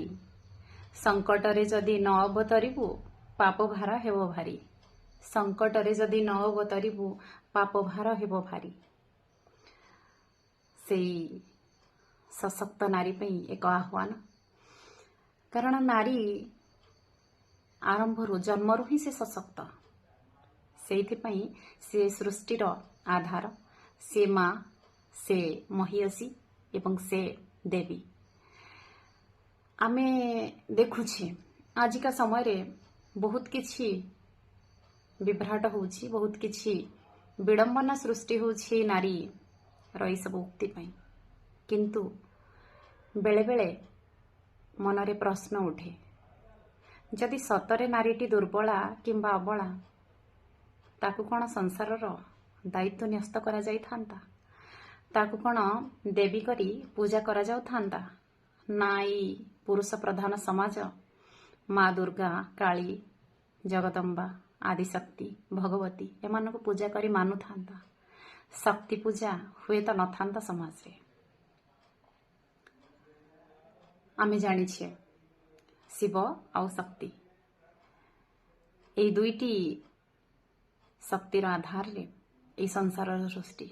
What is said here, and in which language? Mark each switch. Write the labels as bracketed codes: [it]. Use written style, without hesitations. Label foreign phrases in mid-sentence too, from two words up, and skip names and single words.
[or] ସଙ୍କଟରେ ଯଦି ନ ଅବତରିବୁ, ପାପ ଭାର ହେବ ଭାରୀ। ସଙ୍କଟରେ ଯଦି ନ ଅବତରିବୁ, ପାପ ଭାର ହେବ ଭାରୀ। ସେହି ସଶକ୍ତ ନାରୀ ପାଇଁ ଏକ ଆହ୍ୱାନ। କାରଣ ନାରୀ ଆରମ୍ଭରୁ ଜନ୍ମରୁ ହିଁ ସେ ସଶକ୍ତ। ସେଇଥିପାଇଁ ସେ ସୃଷ୍ଟିର ଆଧାର, ସେ ମା', ସେ ମହୀୟସୀ ଏବଂ ସେ ଦେବୀ। ଆମେ ଦେଖୁଛେ ଆଜିକା ସମୟ ରେ ବହୁତ କିଛି ବିଭ୍ରାଟ ହେଉଛି, ବହୁତ କିଛି ବିଡ଼ମ୍ବନା ସୃଷ୍ଟି ହେଉଛି ନାରୀ ରହି ସବୁ ଉକ୍ତି ପାଇଁ। କିନ୍ତୁ ବେଳେ ବେଳେ ମନରେ ପ୍ରଶ୍ନ ଉଠେ, ଯଦି ସତରେ ନାରୀଟି ଦୁର୍ବଳା କିମ୍ବା ଅବଳା, ତାକୁ କୋଉ ସଂସାରର ଦାୟିତ୍ୱ ନ୍ୟସ୍ତ କରା ଯାଇ ଥାନ୍ତା? ତାକୁ କୋଉ ଦେବୀ କରି ପୂଜା କରା ଯାଉ ଥାନ୍ତା? ନାହିଁ ପୁରୁଷ ପ୍ରଧାନ ସମାଜ ମା' ଦୁର୍ଗା, କାଳୀ, ଜଗଦମ୍ବା, ଆଦିଶକ୍ତି, ଭଗବତୀ ଏମାନ କୁ ପୂଜା କରି ମାନୁ ଥାନ୍ତା? ଶକ୍ତି ପୂଜା ହୁଏ ତ ନ ଥାନ୍ତା ସମାଜ ରେ। ଆମେ ଜାଣି ଛେ ଶିବ ଆଉ ଶକ୍ତି ଏ ଦୁଇଟି ଶକ୍ତିର ଆଧାର ରେ ଏ ସଂସାର ସୃଷ୍ଟି।